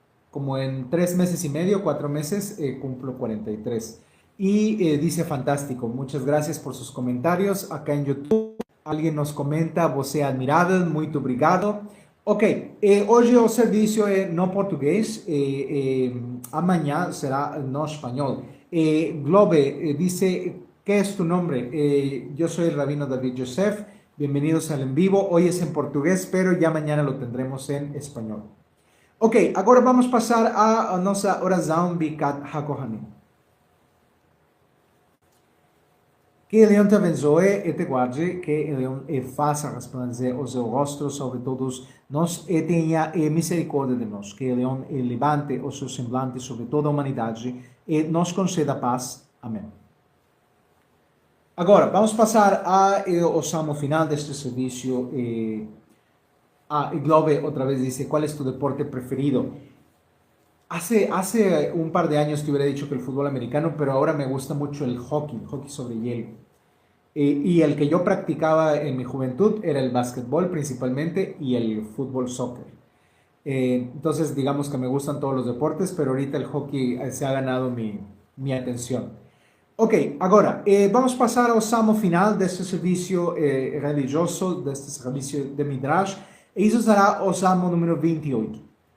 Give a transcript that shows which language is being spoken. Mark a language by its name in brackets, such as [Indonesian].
[Spanish] Como en 3 meses y medio, 4 meses, cumplo 43. Y dice fantástico, muchas gracias por sus comentarios. Acá en YouTube, alguien nos comenta, [Portuguese] você é admirável, muito obrigado. Ok, hoje o serviço é no português, amanhã será no espanhol. [Spanish] Globe dice, ¿qué es tu nombre? Yo soy el rabino David Joseph, bienvenidos al en vivo. Hoy es en portugués, pero ya mañana lo tendremos en español. [Portuguese] Ok, agora vamos passar à nossa oração Bikat HaKohanim. Que Ele te abençoe e te guarde, que Ele faça resplandecer o seu rosto sobre todos nós e tenha misericórdia de nós, que Ele levante o seu semblante sobre toda a humanidade e nos conceda paz. Amém. Agora, vamos passar ao salmo final deste serviço. [Spanish] Y Globe otra vez dice, ¿cuál es tu deporte preferido? Hace un par de años te hubiera dicho que el fútbol americano, pero ahora me gusta mucho el hockey sobre hielo. Y el que yo practicaba en mi juventud era el básquetbol principalmente y el fútbol soccer. Entonces digamos que me gustan todos los deportes, pero ahorita el hockey se ha ganado mi atención. [Portuguese] Ok, agora, vamos passar ao salmo final deste serviço religioso, deste serviço de Midrash. E isso será o Salmo número 28.